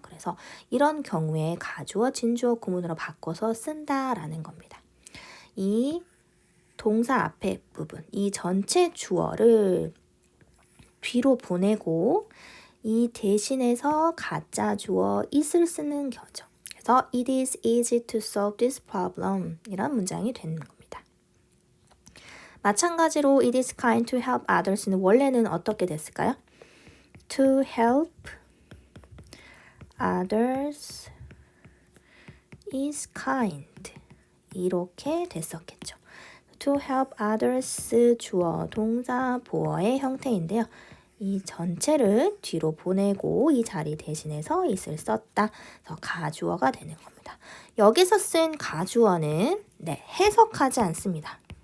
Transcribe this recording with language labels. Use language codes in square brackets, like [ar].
[ko] 그래서 이런 경우에 가주어, 진주어 구문으로 바꿔서 쓴다라는 겁니다. 이 동사 앞에 부분, 이 전체 주어를 뒤로 보내고 이 대신해서 가짜 주어 it을 쓰는 거죠. 그래서 [en] it is easy to solve this problem [ko] 이런 문장이 되는 겁니다. 마찬가지로 [en] it is kind to help others는 [ko] 원래는 어떻게 됐을까요? [en] To help others is kind [ko] 이렇게 됐었겠죠. [en] To help others [ko] 주어, 동사, 보어의 형태인데요. 이 전체를 뒤로 보내고 이 자리 대신해서 it을 썼다. 그래서 가주어가 되는 겁니다. 여기서 쓴 가주어는 해석하지 않습니다.